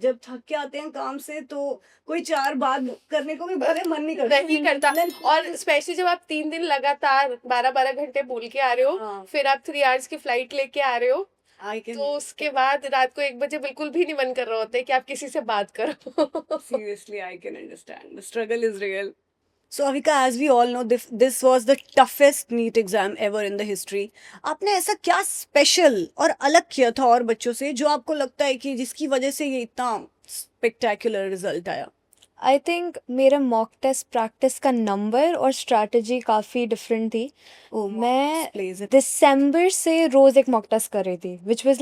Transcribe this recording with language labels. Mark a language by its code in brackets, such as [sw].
[hi] जब थक के आते हैं काम से तो कोई 4 बात करने को भी भले मन नहीं करता। नहीं करता, और स्पेशली जब आप 3 दिन लगातार 12-12 घंटे बोल के आ रहे हो, हाँ, फिर आप 3 hours की फ्लाइट लेके आ रहे हो, [en] I can [hi] तो उसके बाद रात को 1 बजे बिल्कुल भी नहीं मन कर रहा होता है कि आप किसी से बात करो। [en] seriously I can understand the struggle is real. So Avika, as we all know, this was the toughest NEET exam ever in the history. [hi] आपने ऐसा क्या स्पेशल और अलग किया था और बच्चों से जो आपको लगता है कि जिसकी वजह से ये इतना स्पेक्टेकुलर रिजल्ट आया? [en] I think [hi] मेरा मॉक टेस्ट प्रैक्टिस का नंबर और स्ट्रैटेजी काफ़ी डिफरेंट थी। [en] Oh, [hi] मैं plays it. दिसंबर से रोज़ एक मॉक टेस्ट कर रही थी, विच वाज